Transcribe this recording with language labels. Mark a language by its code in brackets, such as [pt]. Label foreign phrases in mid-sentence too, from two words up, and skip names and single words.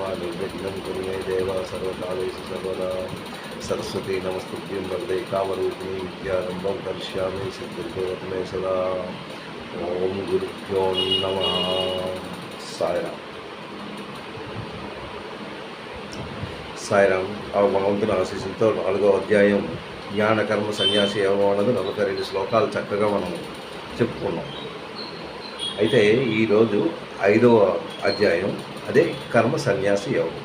[sa] निर्विघ्नं कुरु मे देवा सर्वकालेषु सर्वदा सरस्वती नमस्तुभ्यं वरदे कामरूपिणी विद्यारम्भं करिष्यामि सिद्धिर्भवतु मे सदा. ओम गुरुभ्यो नमः. [te] సాయిరామ్. సాయిరామ్. ఆ భగవంతుని ఆశీస్సులతో 4వ అధ్యాయం జ్ఞాన కర్మ సన్యాసి యోగం అన్నది 42 శ్లోకాలు చక్కగా మనం చెప్పుకున్నాం. అయితే ఈరోజు 5వ అధ్యాయం అదే కర్మ సన్యాసి యోగం.